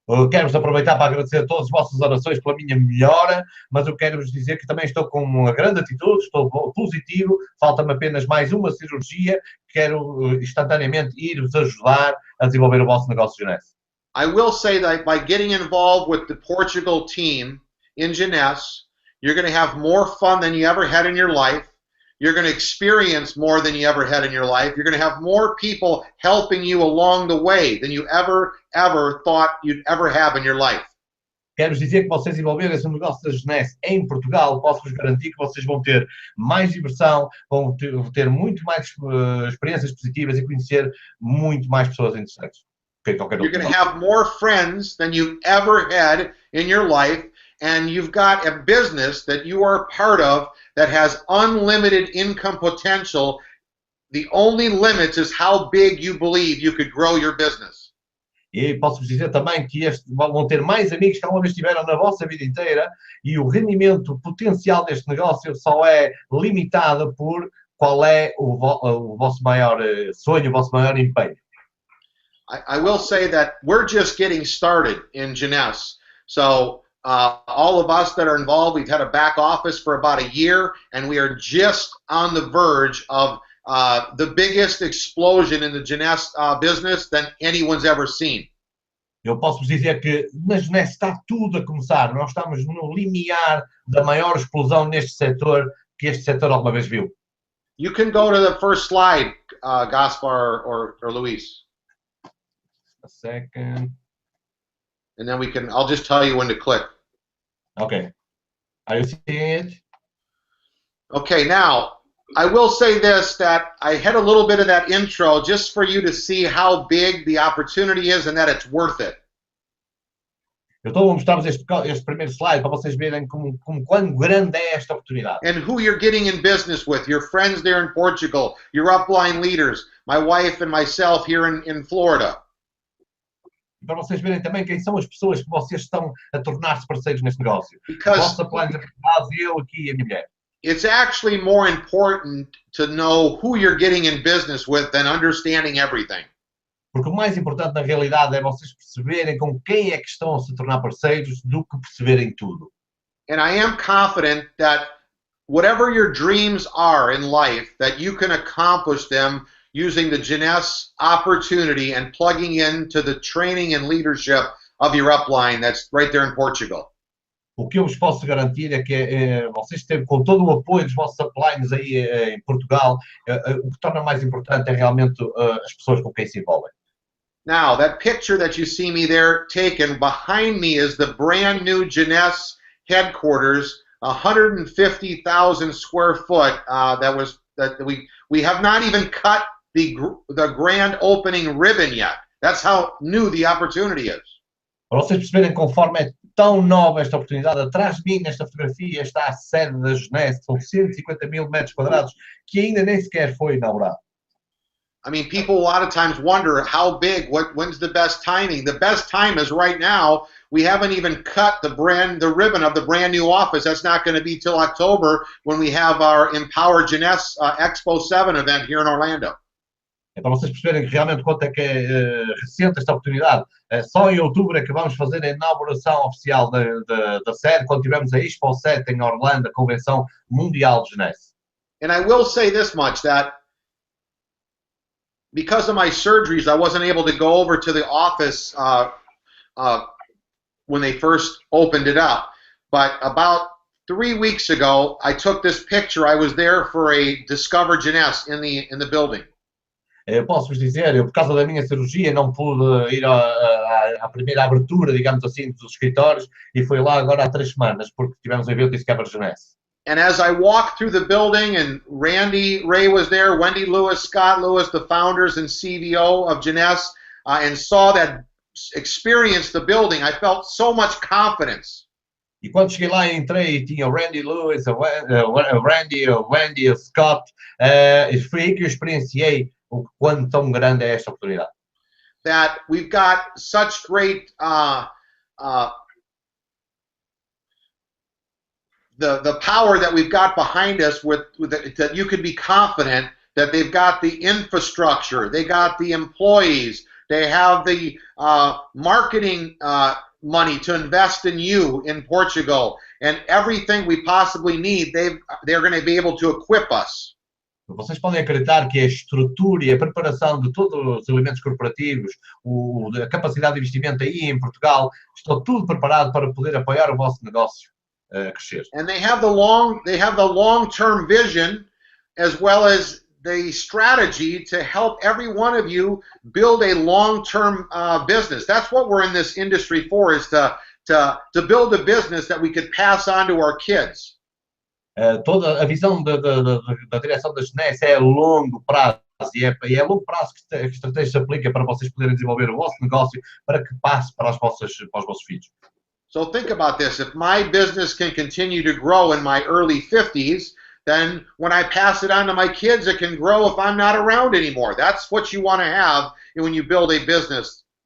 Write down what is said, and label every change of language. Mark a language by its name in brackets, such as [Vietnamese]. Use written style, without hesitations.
[Portuguese] Quero-vos aproveitar para agradecer a todas as vossas orações pela minha melhora, mas eu quero-vos dizer que também estou com uma grande atitude, estou positivo, falta-me apenas mais uma cirurgia, quero instantaneamente ir-vos ajudar a desenvolver o vosso negócio JEUNESSE. [English] I will say that by getting involved with the Portugal team in JEUNESSE, you're going to have more fun than you ever had in your life. You're going to experience more than you ever had in your life. You're going to have more people helping you along the way than you ever thought you'd ever have in your life. [Portuguese] Quero dizer que vocês envolverem-se no negócio da JEUNESSE em Portugal, posso-vos garantir que vocês vão ter mais diversão, vão ter muito mais experiências positivas e conhecer muito mais pessoas interessantes. [English] You're going to have more friends than you've ever had in your life, and you've got a business that you are part of that has unlimited income potential. The only limit is how big you believe you could grow your business. [Portuguese] E posso-vos dizer também que vão ter mais amigos que alguma vez tiveram na vossa vida inteira, e o rendimento potencial deste negócio só é limitado por qual é o vosso maior sonho, o vosso maior empenho. [English] I will say that we're just getting started in JEUNESSE. So all of us that are involved, we've had a back office for about a year, and we are just on the verge of the biggest explosion in the JEUNESSE business than anyone's ever seen. [Portuguese] Eu posso-vos dizer que na JEUNESSE está tudo a começar. Nós estamos no limiar da maior explosão neste setor que este setor alguma vez viu. [English] You can go to the first slide, Gaspar or Luis. A second. And then I'll just tell you when to click. Okay. Are you seeing it? Okay, now, I will say this, that I had a little bit of that intro just for you to see how big the opportunity is and that it's worth it. [Portuguese] Eu estou a mostrar-vos este primeiro slide para vocês verem como quão grande é esta oportunidade. [English] And who you're getting in business with, your friends there in Portugal, your upline leaders, my wife and myself here in Florida. [Portuguese] Para vocês verem também quem são as pessoas que vocês estão a tornar-se parceiros neste negócio. [English] Because [Portuguese] vossa plano de base, eu aqui e a minha mulher. [English] It's actually more important to know who you're getting in business with than understanding everything. [Portuguese] Porque o mais importante na realidade é vocês perceberem com quem é que estão a se tornar parceiros do que perceberem tudo. [English] And I am confident that whatever your dreams are in life, that you can accomplish them using the JEUNESSE opportunity and plugging into the training and leadership of your upline that's right there in Portugal. [Portuguese] O que eu vos posso garantir é que vocês têm, com todo o apoio dos vossos uplines aí em Portugal, o que torna mais importante é realmente as pessoas com quem se envolvem. [English] Now, that picture that you see me there taken, behind me is the brand new JEUNESSE headquarters 150,000 square foot that we have not even cut the grand opening ribbon yet. That's how new the opportunity is. [Portuguese] Para vocês perceberem conforme é tão nova esta oportunidade, atrás de mim, nesta fotografia, está a sede da JEUNESSE, são 150.000 metros quadrados, que ainda nem sequer foi inaugurado. [English] I mean, people a lot of times wonder how big, when's the best timing? The best time is right now. We haven't even cut the ribbon of the brand new office. That's not going to be till October when we have our Empower Jeunesse Expo 7 event here in Orlando. [Portuguese] É para vocês perceberem realmente quanto é que é recente esta oportunidade. Só em outubro é que vamos fazer a inauguração oficial da sede, quando tivermos a Expo 7 em Orlando, a Convenção Mundial de JEUNESSE. [English] And I will say this much, that because of my surgeries, I wasn't able to go over to the office when they first opened it up. But about 3 weeks ago, I took this picture. I was there for a Discover Jeunesse in the building. [Portuguese] Eu posso vos dizer, eu por causa da minha cirurgia não pude ir à primeira abertura, digamos assim, dos escritórios, e fui lá agora há 3 semanas, porque tivemos um evento de Discover Jeunesse. [English] And as I walked through the building, and Randy Ray was there, Wendy Lewis, Scott Lewis, the founders and CVO of Jeunesse, and saw that, experienced the building, I felt so much confidence. [Portuguese] E quando cheguei lá, entrei e tinha o Randy Lewis, o Wendy, o Scott, foi aí que eu experienciei o quanto tão grande é esta oportunidade. [English] That we've got such great the power that we've got behind us that you can be confident that they've got the infrastructure, they got the employees, they have the marketing money to invest in you in Portugal, and everything we possibly need, they're going to be able to equip us. [Portuguese] Vocês podem acreditar que a estrutura e a preparação de todos os elementos corporativos, a capacidade de investimento aí em Portugal, está tudo preparado para poder apoiar o vosso negócio a crescer. [English] And they have the long-term vision as well as the strategy to help every one of you build a long-term business. That's what we're in this industry for, is to build a business that we could pass on to our kids. [Portuguese] Toda a visão da direção da JEUNESSE é a longo prazo, e é a longo prazo que a estratégia se aplica para vocês poderem desenvolver o vosso negócio para que passe para os vossos filhos. [English] So think about this. If my business can continue to grow in my early 50s, then when I pass it on to my kids, it can grow if I'm not around anymore. That's what you want to have when you build a business.